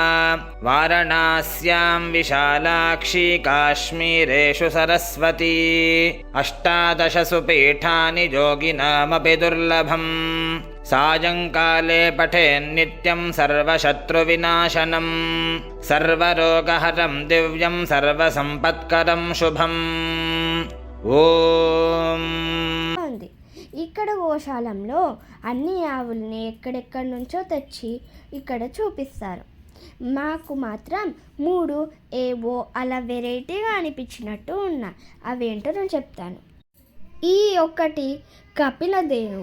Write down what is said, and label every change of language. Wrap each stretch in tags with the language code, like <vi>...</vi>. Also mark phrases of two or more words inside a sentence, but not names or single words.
<sa>वारणास्यां विशालाक्षी, काश्मीरेषु सरस्वती, अष्टादशसु पीठानि योगिनामपि दुर्लभम्, सायङ्काले पठेन्नित्यं सर्वशत्रुविनाशनं, सर्वरोगहरं दिव्यं सर्वसम्पत्करं शुभम्. ఓం.</sa> <te>ఇక్కడ గోశాలంలో అన్ని ఆవుల్ని ఎక్కడెక్కడి నుంచో తెచ్చి ఇక్కడ చూపిస్తారు. మాకు మాత్రం 3 ఏవో అలా వెరైటీగా అనిపించినట్టు ఉన్నాయి. అవేంటో నేను చెప్తాను. ఈ ఒక్కటి కపిలదేను.</te>